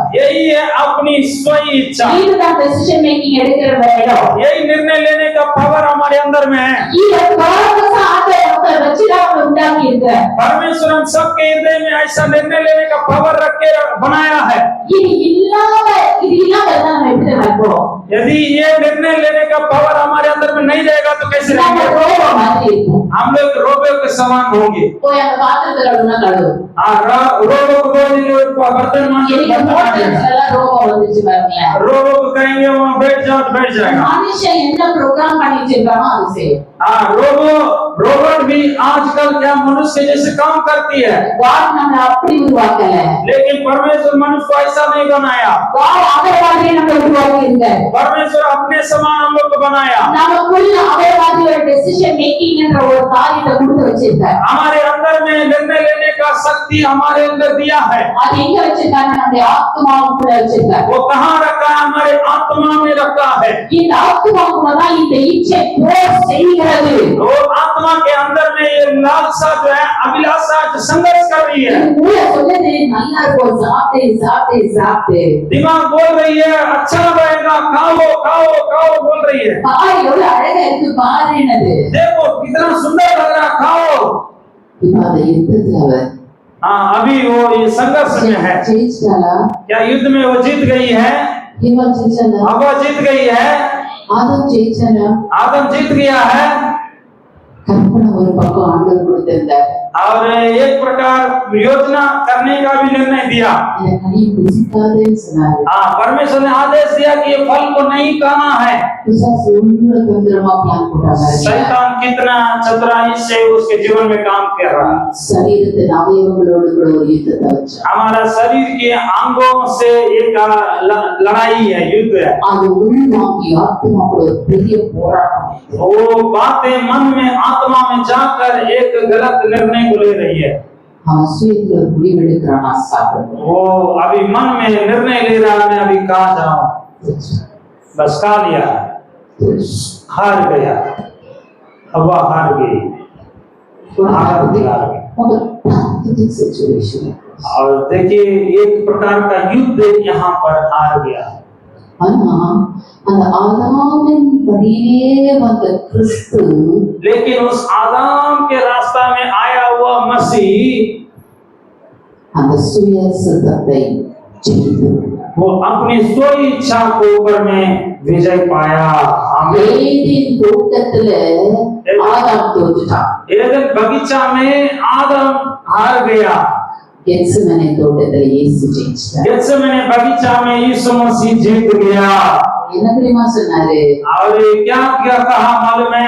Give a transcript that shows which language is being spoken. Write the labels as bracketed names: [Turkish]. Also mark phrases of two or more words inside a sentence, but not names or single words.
[Hindi] यही है अपनी स्वयं इच्छा, [Tamil] இதுதான் [English] decision making [Tamil] எடுக்கிற இடம். [Hindi] यही निर्णय लेने का पावर हमारे अंदर में है। [Tamil] இது பரமச ஆண்டவர் வச்சிதான் அவனை உண்டாக்கி இருக்கார். [Hindi] परमेश्वर हम सबके हृदय में ऐसा निर्णय लेने का पावर रख के बनाया है। [Tamil] இது இல்லாம நம்ம எப்படி இருப்போம்? [Hindi] यदि ये निर्णय लेने का पावर हमारे अंदर में नहीं रहेगा तो कैसे [Tamil] நம்ம [Hindi] रहेंगे? [Tamil] ரோபோ மாதிரி இருப்போம். [Hindi] हम लोग रोबो के समान होंगे। [Tamil] போய் அந்த பாத்திரத்துல ஒண்ணா கழுவு. [Hindi] रोबो को बोलेंगे बर्तन मांगे, [Tamil] எனக்கு மோட்டர்ஸ்ல ரோபோ வந்துச்சு பாருங்க. [Hindi] रोबो को कहेंगे वहां बैठ जाओ तो बैठ जाएगा। [Tamil] மனுஷன் என்ன ப்ரோகிராம் பண்ணி வச்சிருக்கானோ அது செய்யும். [Hindi] रोबोट भी आजकल क्या मनुष्य जैसे काम करती है, [Tamil] God நம்மள அப்படி உருவாக்கல. [Hindi] लेकिन परमेश्वर मनुष्य को ऐसा नहीं बनाया। [Tamil] God அவர் மாதிரி நம்மள உருவாக்கி இருக்கார். [Hindi] परमेश्वर अपने समान हम लोग को बनाया। [Tamil] நமக்குள்ள அவர் மாதிரி ஒரு [English] decision making [Tamil] என்ற ஒரு காரியத்தை கொடுத்து வச்சிருக்கார். [Hindi] हमारे अंदर में निर्णय लेने का शक्ति हमारे अंदर दिया है। [Tamil] அது எங்க வச்சிருக்காரு? நம்முடைய ஆத்மாவுக்குள்ள வச்சிருக்கார். [Hindi] वो कहाँ रखा है? हमारे आत्मा में रखा है। [Tamil] இந்த ஆத்மாவுக்குள்ள தான் இந்த இச்சை போர் செய்கிறது. [Hindi] वो आत्मा के अंदर में ये लालसा जो है, अभिलाषा जो संघर्ष कर रही है। [Tamil] மூளை சொல்லுது நல்லா இருக்கும், சாப்பிட்டு சாப்பிட்டு சாப்பிட்டு. [Hindi] दिमाग बोल रही है अच्छा रहेगा, खाओ खाओ खाओ बोल रही है। [Tamil] பாரு எவ்வளவு அழகா இருக்கு பாரு என்னது. [Hindi] देखो कितना सुंदर लग रहा, खाओ। [Tamil] இப்ப அதை யுத்தத்துல [Hindi] हाँ अभी वो ये संघर्ष में है। [Tamil] ஜெயிச்சாலா? [Hindi] क्या युद्ध में वो जीत गई है? [Tamil] இவன் ஜெயிச்சாலா? [Hindi] हवा जीत गई है, [Tamil] ஆதம் ஜெயிச்சாலா? [Hindi] आदम जीत गया है। [Tamil] கற்பனை ஒரு பக்கம் ஆண்டவர் கொடுத்திருந்தார். [Hindi] और एक प्रकार योजना करने का भी निर्णय दिया। [Tamil] இந்த கனி புசிக்காதேன்னு சொன்னாரு. [Hindi] हाँ परमेश्वर ने आदेश दिया कि ये फल को नहीं खाना है। [Tamil] பிசாசு ரொம்ப தந்திரமா பிளான் போட்டாங்க. [Hindi] शैतान कितना चतुराई से उसके जीवन में काम कर रहा है। [Tamil] சரீரத்தின் அவயவங்களோடு கூட ஒரு யுத்தத்தை வச்சான். [Hindi] हमारा शरीर के अंगों से एक लड़ाई है, युद्ध है। [Tamil] அது உள்வாங்கி ஆத்மாவோட ஒரு பெரிய போராட்டம். [Hindi] वो बातें मन में आत्मा में जाकर एक गलत निर्णय को ले रही है। [Tamil] அவன் சுயத்துல ஒரு முடிவெடுக்கிறானா சாப்பிடணும். [Hindi] वो अभी मन में निर्णय ले रहा है मैं अभी कहाँ जाऊं, बस खा लिया, हार गया, हवा हार गई, हार गई। सिचुएशन और देखिए एक प्रकार का युद्ध यहाँ पर हार गया। [Tamil] ஆனா அந்த ஆதாமின் படியே வந்த கிறிஸ்து, [Hindi] लेकिन उस आदम के रास्ता में आया हुआ मसीह [Tamil] அந்த சுய சித்தத்தை ஜெயித்து [Hindi] वो अपनी स्वयं इच्छा को ऊपर में विजय पाया। [Tamil] ஏதேன் தோட்டத்துல ஆதாம் தோத்துட்டான். [Hindi] एदन बगीचा में आदम हार गया। [Tamil] கெத்செமனே தோட்டத்துல இயேசு ஜெயிச்சார். [Hindi] गेत्सेमने बगीचा में यीशु मसीह जीत गया। [Tamil] என்ன தெரியுமா சொன்னாரு? [Hindi] और क्या क्या कहा मालूम है?